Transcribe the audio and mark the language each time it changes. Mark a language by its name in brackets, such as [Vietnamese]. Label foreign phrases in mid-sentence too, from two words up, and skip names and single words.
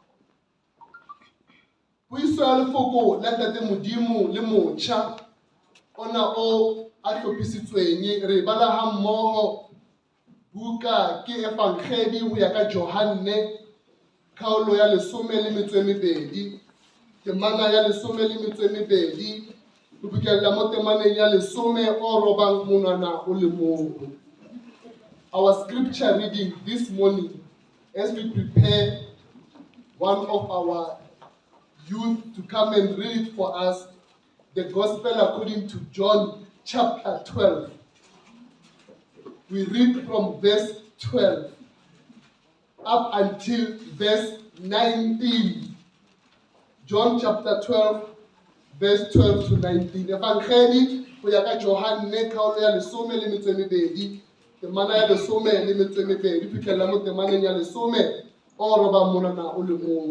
[Southern Sotho] Puiso ya lefoko la Ntate Modimo le motjha ona o a hlophisitsweng re bala ha mmoho buka ke Evangeli ho ya ka Johane kgaolo ya 12 temana ya 12 ho fihlela mo temaneng ya 10 o robang monwana o le mong. [English] Our scripture reading this morning as we prepare one of our youth to come and read for us the Gospel according to John chapter 12. We read from verse 12 up until verse 19. John chapter 12, verse 12 to 19. [Southern Sotho] Evangeli ho ya ka Johane kgaolo ya 12 temana ya 12 fihlela mo temaneng ya 10 o roba monana o le mong.